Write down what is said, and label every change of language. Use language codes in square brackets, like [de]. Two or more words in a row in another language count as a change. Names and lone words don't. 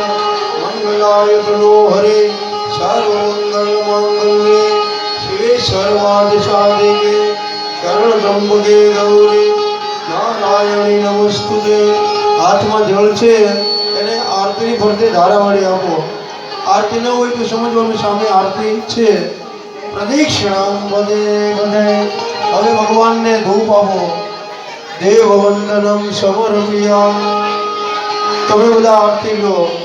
[sa] मंगलाय तनो हरे सर्वमंगल मांगल्ये शिवे सर्वार्थ साधिके शरण त्र्यंबके गौरी नारायणी नमस्तुते। [gu] हाथમાં જળ છે એને આરતી ફરતે ધારાવાળી આપો. આરતી ન હોય તો સમજવાનું સામે આરતી છે. પ્રદક્ષિણા પદે પદે. હવે ભગવાનને ધૂપ આપો. દેવ વંદનમ સમર્પિયા. તમે બધા આરતી લો.